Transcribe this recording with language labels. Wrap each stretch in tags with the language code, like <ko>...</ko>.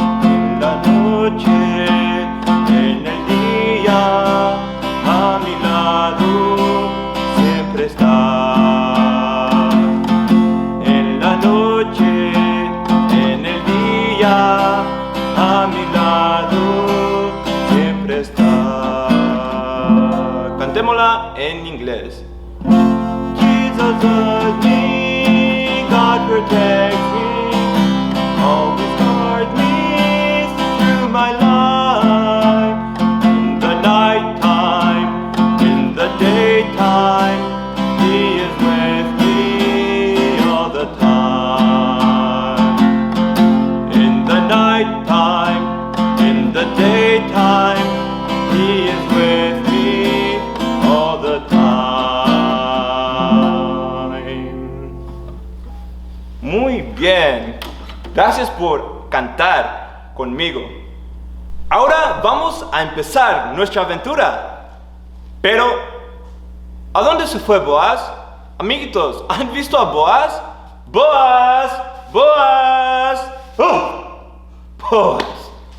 <es>En la noche, en el día, a mi lado siempre está. En la noche, en el día, a mi lado siempre está. Cantémosla en inglés.</es> <en>Jesus loves me, God protects me, always guards me through my life. In the night time, in the daytime, He is with me all the time. In the night time, in the daytime, He is with me all the time.</en> <es>Muy bien. Gracias por cantar conmigo. Ahora vamos a empezar nuestra aventura. Pero, ¿a dónde se fue Boaz? Amiguitos, ¿han visto a Boaz? ¡Boaz! ¡Boaz! ¡Oh! ¡Boaz!</es>